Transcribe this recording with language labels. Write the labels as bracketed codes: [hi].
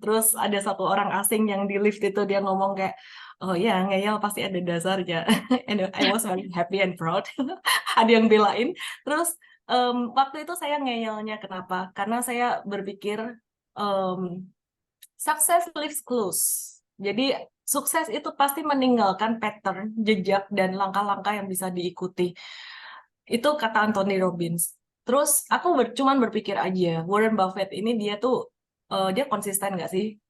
[id] Terus ada satu orang asing yang di lift itu dia ngomong kayak, oh ya ngeyel pasti ada dasarnya. [en] And I was very happy and proud. [id] Ada yang belain. Terus waktu itu saya ngeyelnya kenapa? Karena saya berpikir success leaves clues. Jadi sukses itu pasti meninggalkan pattern, jejak, dan langkah-langkah yang bisa diikuti. Itu kata Anthony Robbins. Terus aku cuman berpikir aja, Warren Buffett ini dia tuh, dia konsisten nggak sih?